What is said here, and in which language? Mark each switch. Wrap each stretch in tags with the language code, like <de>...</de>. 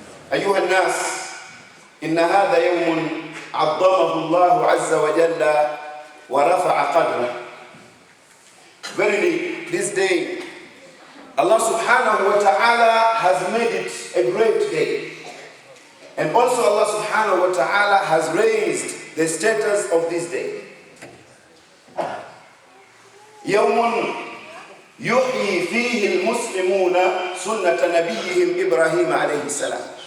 <ar>أيها الناس إن هذا يوم عظمه الله عز وجل ورفع قدره.</ar> <en>Verily, this day Allah subhanahu wa ta'ala has made it a great day. And also Allah subhanahu wa ta'ala has raised the status of this day. يوم</en> <ar>يحيي فيه المسلمون سنة نبيهم إبراهيم عليه السلام.</ar>